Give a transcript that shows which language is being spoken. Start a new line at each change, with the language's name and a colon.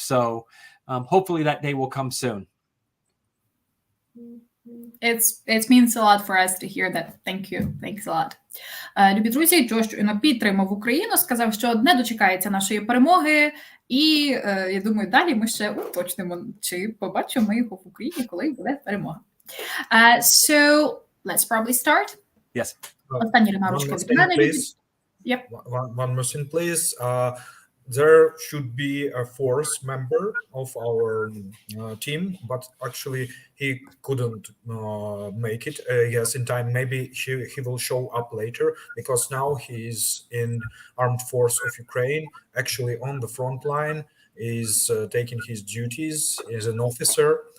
English: So hopefully that day will come soon. It means a lot for us to hear that. Thank you. Thanks a lot.
Ukrainian: Любі друзі, Джо щойно підтримав Україну, сказав, що не дочекається нашої перемоги, і я думаю, далі ми ще уточнимо, чи побачимо ми його в Україні, коли буде перемога.
English: So, let's probably start. Yes.
Ukrainian: Останні ремарочки від мене.
English: Yep. One more thing, please. There should be a fourth member of our team, but actually he couldn't make it. Yes, in time. Maybe he will show up later, because now he is in Armed Force of Ukraine, actually on the front line, is taking his duties as an officer.